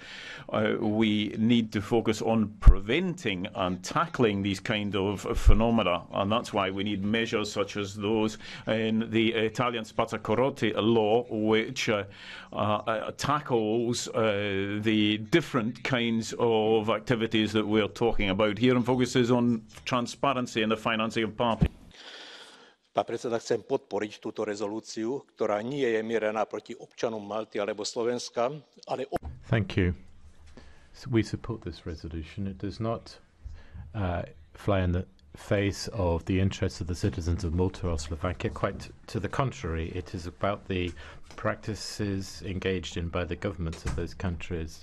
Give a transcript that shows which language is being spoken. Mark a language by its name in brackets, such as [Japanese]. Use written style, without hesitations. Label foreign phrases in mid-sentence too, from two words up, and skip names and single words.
[English] We need to focus on preventing and tackling these kind of phenomena, and that's why we need measures such as those in the Italian Spazzacorotti law, which tackles the different kinds of activities that we're talking about here and focuses on transparency in the financing of parties. [Slovak] Pán predseda, chcem podporiť túto rezolúciu, ktorá nie je mierená proti občanom Malty alebo Slovenska, ale... [English] Thank you. We support this resolution. It does not fly in the face of the interests of the citizens of Malta or Slovakia. Quite to the contrary, it is about the practices engaged in by the governments of those countries.